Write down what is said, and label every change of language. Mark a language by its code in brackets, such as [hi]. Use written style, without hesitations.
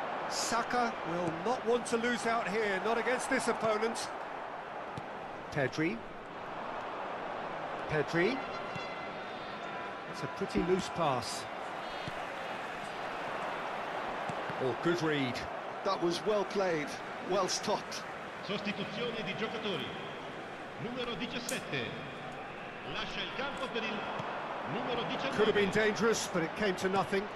[en] Saka will not want to lose out here, not against this opponent. Pedri. Pedri. It's a pretty loose pass. Oh, good read. That was well played, well stopped. [it] Sostituzione di giocatori. Numero 17. Lascia il campo per il numero 19. [en] Could have been dangerous, but it came to nothing.